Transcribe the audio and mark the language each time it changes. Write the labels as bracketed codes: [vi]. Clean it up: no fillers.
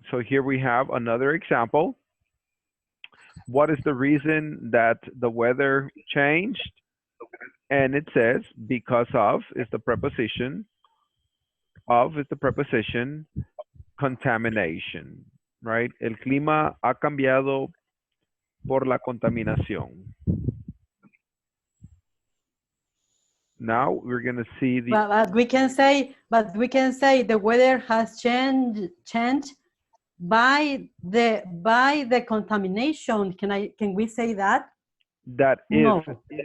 [en] So here we have another example. What is the reason that the weather changed? And it says because of is the preposition, of is the preposition, contamination, right? [es] El clima ha cambiado por la contaminación. [en] Now we're going to see the But we can say the weather has changed by the contamination. Can we say that? that if No.